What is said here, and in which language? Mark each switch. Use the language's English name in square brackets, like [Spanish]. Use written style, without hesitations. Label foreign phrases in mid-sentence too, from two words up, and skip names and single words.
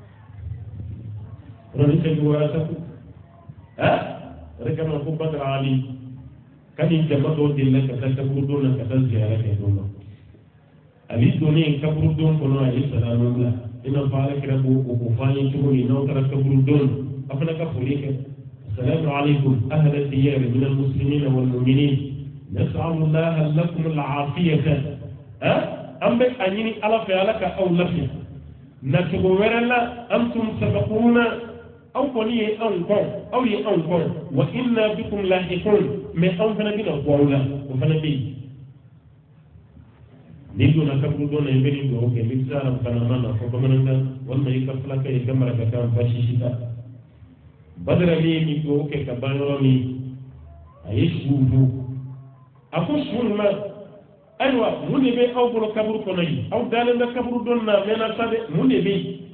[Bambara] rɔni tɛ juguya sa ko yɛrɛ kama ko Badara Ali kani jama dɔw delila ka taa kaburudon na ka taa ziyara kɛ don na ale donnen kaburudon kɔnɔ a ye salamu bila i n'a fɔ Alakira b'o fɔ an ye cogo min n'aw taara kaburudon a fana ka foli kɛ [Arabic] السلام عليكم أهل الديار من المسلمين والمؤمنين نسأل الله لكم العافية [Bambara] an bɛ a ɲini Ala fɛ Ala ka aw lafiya nacogo wɛrɛ la [Arabic] أنتم سابقون [Bambara] aw kɔni ye anw kɔn aw ye anw kɔn [Arabic] وإنا بكم لاحقون [Bambara] mais anw fana bɛna bɔ aw la o fana bɛ yen n'i donna kaburu dɔn na i bɛ nin dugawu kɛ n'i sera banama na fɔ bamanankan walima i ka fulakɛ i ka marakakan basi si ta Badara min ye nin dugawu kɛ ka ban yɔrɔ min a ye suw don a ko su ma ayiwa mun de bɛ aw bolo kaburu kɔnɔ yi aw dalen bɛ kaburu dɔn na mɛnna sa dɛ mun de bɛ yen